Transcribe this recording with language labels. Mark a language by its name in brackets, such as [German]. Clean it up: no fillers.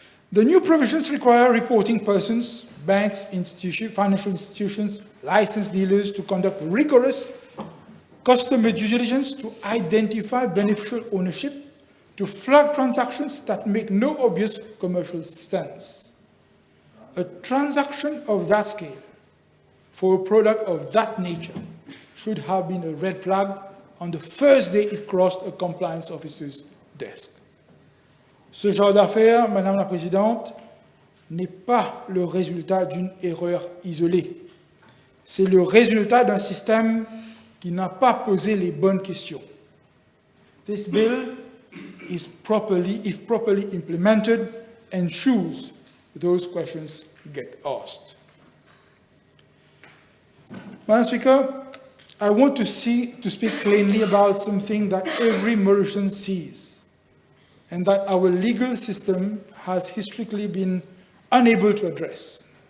[English] The new provisions require reporting persons, banks, financial institutions, licensed dealers to conduct rigorous customer due diligence to identify beneficial ownership, to flag transactions that make no obvious commercial sense. A transaction of that scale for a product of that nature should have been a red flag on the first day it crossed a compliance officer's desk. [French] Ce genre d'affaires, Madame la Présidente, n'est pas le résultat d'une erreur isolée. C'est le résultat d'un système qui n'a pas posé les bonnes questions. [English] This bill is if properly implemented, ensures those questions get asked. Madam Speaker, I want to speak plainly about something that every Mauritian sees, and that our legal system has historically been unable to address.